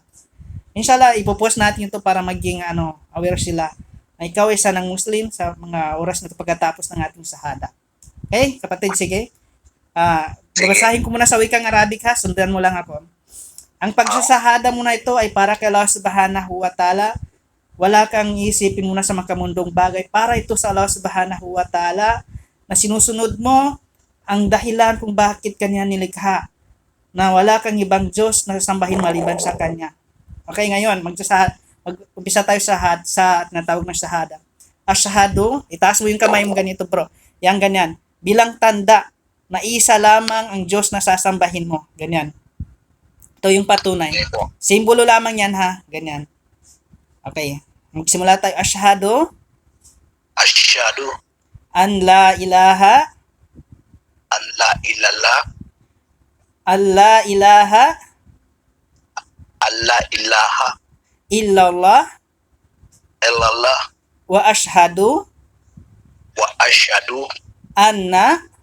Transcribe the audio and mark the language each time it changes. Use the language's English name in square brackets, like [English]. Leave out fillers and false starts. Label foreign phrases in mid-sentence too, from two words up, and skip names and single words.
[Filipino] Inshallah, ipopost natin ito para maging aware sila na ikaw ay isa ng Muslim sa mga oras na ito pagkatapos ng ating sahada. Okay, kapatid, sige. Babasahin ko muna sa wikang Arabic, ha. Sundan mo lang ako. Ang pagsasahada mo na ito ay para kay Allah [Arabic] سبحانه وتعالى. [Filipino] Wala kang iisipin muna sa makamundong bagay. Para ito sa Allah [Arabic] سبحانه وتعالى [Filipino] na sinusunod mo ang dahilan kung bakit kanya nilikha. Na wala kang ibang Diyos na sambahin maliban sa kanya. Okay, ngayon, mag-umpisa tayo sa natawag na shahada. Ashhadu, itaas mo yung kamay mo ganito, bro. Yang ganyan. Bilang tanda na isa lamang ang Diyos na sasambahin mo. Ganyan. Ito yung patunay. Simbolo lamang yan, ha? Ganyan. Okay. Magsimula tayo. [Arabic] أشهد أن لا إله إلا الله وأشهد أن